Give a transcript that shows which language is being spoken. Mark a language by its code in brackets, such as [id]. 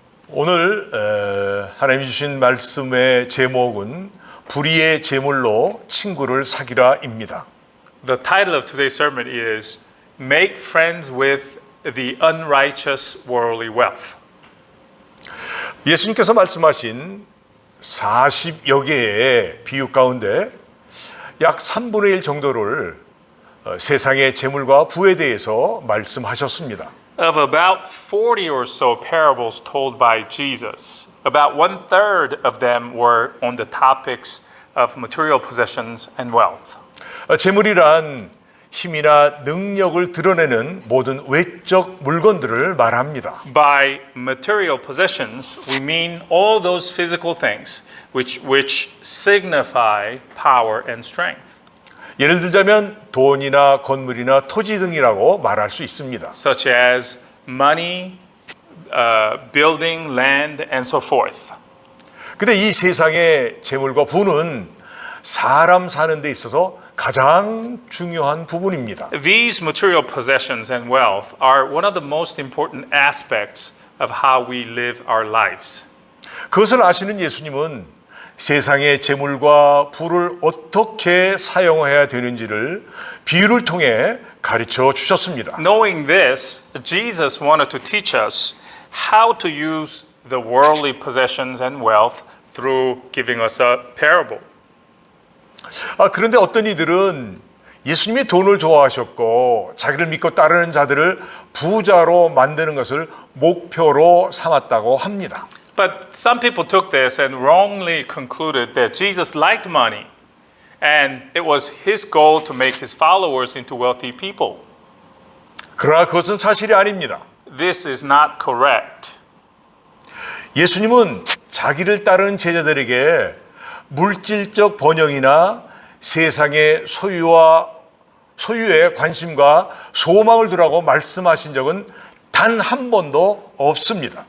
[ko] 오늘 하나님이 주신 말씀의 제목은 불의의 제물로 친구를 사귀라입니다. [en] The title of today's sermon is Make Friends with the Unrighteous Worldly Wealth. [ko] 예수님께서 말씀하신 40여 개의 비유 가운데 약 3분의 1 정도를 세상의 재물과 부에 대해서 말씀하셨습니다. [en] Of about 40 or so parables told by Jesus, about 1/3 of them were on the topics of material possessions and wealth. [ko] 재물이란 힘이나 능력을 드러내는 모든 외적 물건들을 말합니다. [en] By material possessions, we mean all those physical things which signify power and strength, [ko] 예를 들자면 돈이나 건물이나 토지 등이라고 말할 수 있습니다. [en] such as money, building, land, and so forth. [ko] 근데 이 세상의 재물과 부는 사람 사는 데 있어서 가장 중요한 부분입니다. [en] These material possessions and wealth are one of the most important aspects of how we live our lives. [ko] 그것을 아시는 예수님은 세상의 재물과 부를 어떻게 사용해야 되는지를 비유를 통해 가르쳐 주셨습니다. [en] Knowing this, Jesus wanted to teach us how to use the worldly possessions and wealth through giving us a parable. [ko] 그런데 어떤 이들은 예수님이 돈을 좋아하셨고 자기를 믿고 따르는 자들을 부자로 만드는 것을 목표로 삼았다고 합니다. [en] But some people took this and wrongly concluded that Jesus liked money and it was his goal to make his followers into wealthy people. [ko] 그러나 그것은 사실이 아닙니다. [en] This is not correct. [ko] 예수님은 자기를 따르는 제자들에게 물질적 번영이나 세상의 소유에 관심과 소망을 두라고 말씀하신 적은 단 한 번도 없습니다.